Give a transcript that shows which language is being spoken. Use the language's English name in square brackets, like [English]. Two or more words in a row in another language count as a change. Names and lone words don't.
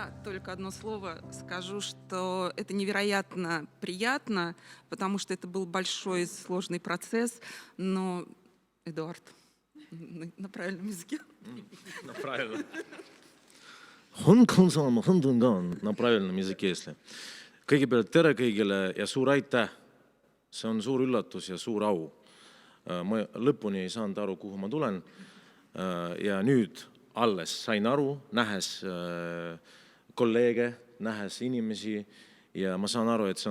[Russian] только одно слово скажу, что это невероятно приятно, потому что это был большой сложный процесс, но, Эдуард, на правильном языке. На правильном. На правильном языке, если. [Estonian] Kõigepealt tere kõigile ja suur aitäh. See on suur üllatus ja suur au. Ma lõpuni ei saanud aru, kuhu ma tulen. Ja nüüd alles sain aru, nähes kolleege, nähes inimesi ja ma saan aru, et see on